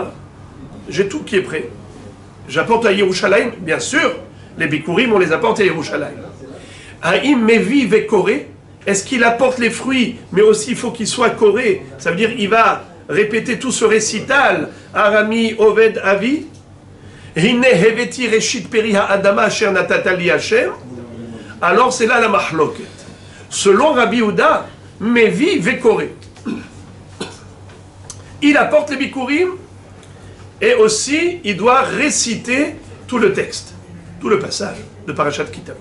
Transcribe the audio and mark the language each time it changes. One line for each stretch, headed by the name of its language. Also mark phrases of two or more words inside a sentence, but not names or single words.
French: J'ai tout qui est prêt. J'apporte à Yerushalayim, bien sûr, les Bikurim, on les apporte à Yerushalayim.
Hebrew: האם מביא וקורא,
French: est-ce qu'il apporte les fruits, mais aussi il faut qu'il soit coré? Ça veut dire il va répéter tout ce récital.
Hebrew: ארמי אובד אבי, הנה הבאתי ראשית פרי האדמה אשר נתתה לי השם.
French: Alors c'est là la mahloket. Selon Rabbi Yehuda,
Hebrew: מביא וקורא.
French: Il apporte les Bikurim et aussi il doit réciter tout le texte, tout le passage de Parashat Kitavo.